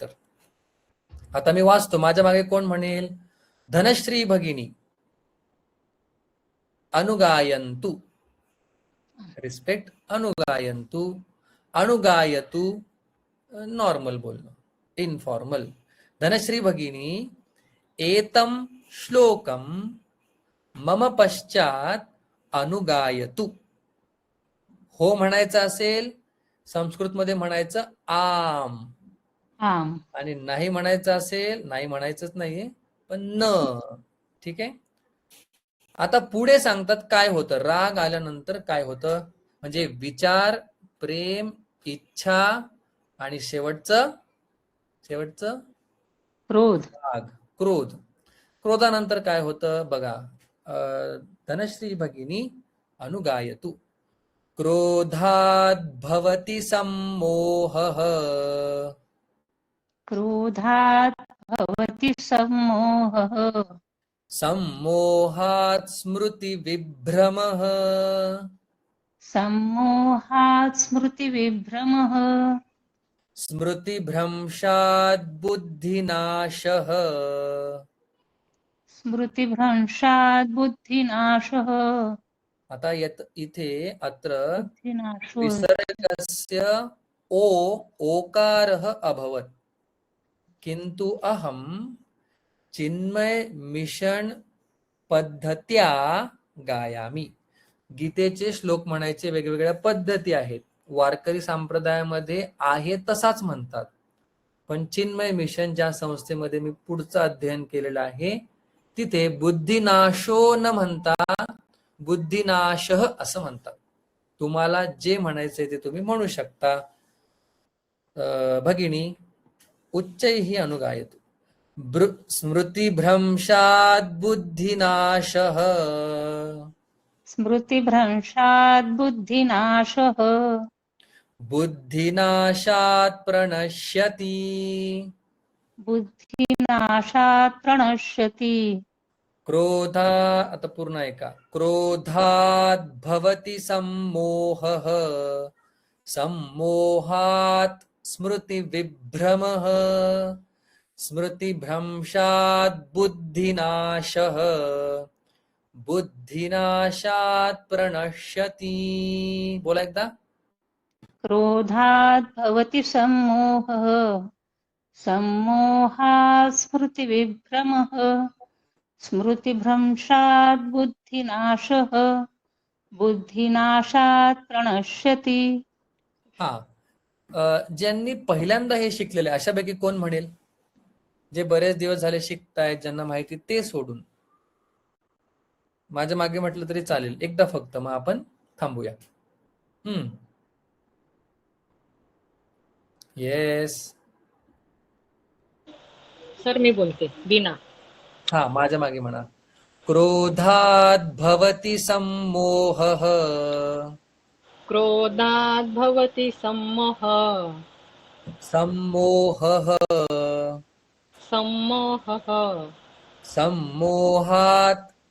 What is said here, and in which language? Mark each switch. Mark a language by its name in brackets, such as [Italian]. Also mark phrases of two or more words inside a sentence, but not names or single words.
[Marathi] आता मी वाचतो. माझ्या मागे कोण म्हणेल. [Sanskrit] धनश्री भगिनी अनुगायन्तु. रिस्पेक्ट. अनुगायन्तु. [Marathi] अनुगायतु नॉर्मल बोलणं. इनफॉर्मल. [Sanskrit] धनश्री भगिनी एतम श्लोकम मम पश्चात अनुगायतु. [Marathi] हो म्हणायचं असेल संस्कृतमध्ये म्हणायचं [Sanskrit] आम, आम. [Marathi] आणि नाही म्हणायचं असेल, नाही म्हणायचंच नाहीये पण न. ठीक आहे. आता पुढे सांगतात काय होतं, राग आल्यानंतर काय होतं, म्हणजे विचार, प्रेम, इच्छा आणि शेवटचं क्रोध. राग, क्रोध. क्रोधानंतर काय होतं बघा. [Sanskrit] धनश्री भगिनी अनुगायतु. क्रोधात् भवति सम्मोहः. क्रोधात् भवति सम्मोहः. सम्मोहात् स्मृतिविभ्रमः. सम्मोहात् स्मृतिविभ्रमः. स्मृतिभ्रंशात् बुद्धिनाशः. स्मृतिभ्रंशात् बुद्धिनाशः. [Marathi] आता इथे अत्र [Sanskrit] बुद्धिनाशो. विसर्गस्य ओकारः अभवत्, किन्तु अहं चिन्मय मिशन पद्धत्या गायामी. [Marathi] गीतेचे श्लोक म्हणायचे वेगवेगळ्या पद्धती आहेत. वारकरी संप्रदायामध्ये आहे तसाच म्हणतात, पण चिन्मय मिशन ज्या संस्थेमध्ये मी पुढचं अध्ययन केलेलं आहे तिथे बुद्धिनाशो न म्हणता बुद्धिनाशः असं म्हणतात. तुम्हाला जे म्हणायचंय ते तुम्ही म्हणू शकता. [Sanskrit] भगिनी उच्चैः अनुगायतु. स्मृतिभ्रंशात् बुद्धिनाशः. स्मृतिभ्रंशात् बुद्धिनाशः. बुद्धिनाशात् प्रणश्यति. बुद्धिनाशात् प्रणश्यति. क्रोधा, [Marathi] आता पूर्ण ऐका. [Sanskrit] क्रोधात् भवति सम्मोहः. सम्मोहात् स्मृतिविभ्रमः. स्मृतिभ्रंशात् बुद्धिनाशः. बुद्धिनाशात् प्रणश्यति. [Marathi] बोला एकदा. [Sanskrit] क्रोधात् भवति सम्मोहः. सम्मोहात् स्मृतिविभ्रमः. स्मृतिभ्रंशात् बुद्धिनाशः. बुद्धिनाशात् प्रणश्यति. [Marathi] हा, ज्यांनी पहिल्यांदा हे शिकलेले अशापैकी कोण म्हणेल? जे बरेच दिवस झाले शिकतायत, ज्यांना माहिती ते सोडून. माझ्या मागे म्हटलं तरी चालेल, एकदा फक्त, मग आपण थांबूया. येस. सर मी बोलते बीना. हा, माझ्या मागे म्हणा. [Sanskrit] क्रोधात् भवति सम्मोहः. क्रोधात् भवति सम्मोहः. सम्मोहः. सम्मोहः. सम्मोहात्